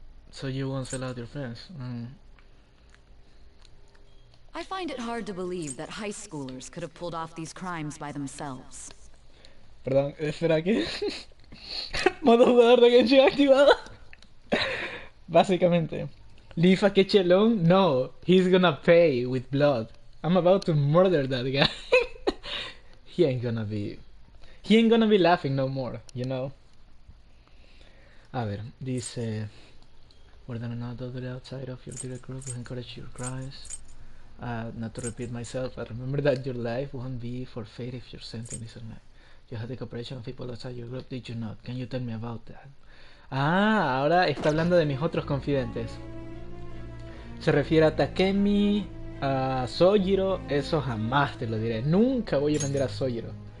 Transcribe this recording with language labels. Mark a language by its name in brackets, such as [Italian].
[English] So you won't sell out your friends. I find it hard to believe that high schoolers could have pulled off these crimes by themselves. [Spanish] Perdón, espera, ¿qué? Modo jugador de Genshin activado. Básicamente. [English] Leave Akechi alone? No, he's gonna pay with blood. I'm about to murder that guy. He ain't gonna be laughing no more, you know. [Spanish] A ver, dice... [English] Whether or not the outside of your direct group will encourage your cries. Not to repeat myself, but remember that your life won't be forfeit if your sentence is online. You had the cooperation of people outside your group, did you not? Can you tell me about that? [Spanish] Ah, ahora está hablando de mis otros confidentes. Se refiere a Takemi, a Sojiro. Eso jamás te lo diré. Nunca voy a vender a Sojiro.